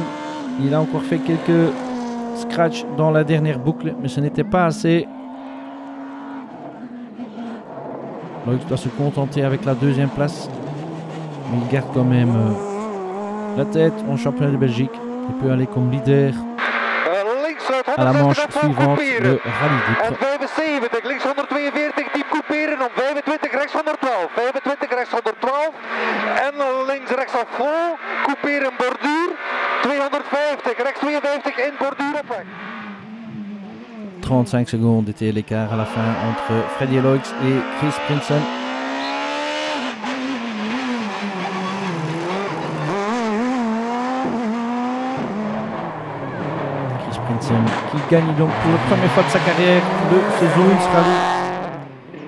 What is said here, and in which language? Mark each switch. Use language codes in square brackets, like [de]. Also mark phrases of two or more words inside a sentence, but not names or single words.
[fr] Il a encore fait quelques scratchs dans la dernière boucle, mais ce n'était pas assez. Loix doit se contenter avec la 2e place. Mais il garde quand même la tête en championnat de Belgique. Il peut aller comme leader à la manche suivante, le rallye d'Ypres. [nl] En 75, links 142, diep couperen om 25, rechts 112. 25, rechts 112. En links rechts [fr] à fond, [nl] couperen borduur. 250, rechts 52, in borduur op weg. [fr] 35 secondes était l'écart à la fin entre Freddy Loix et Chris Prinsen. Qui gagne donc pour la première fois de sa carrière le Seizoens Rally.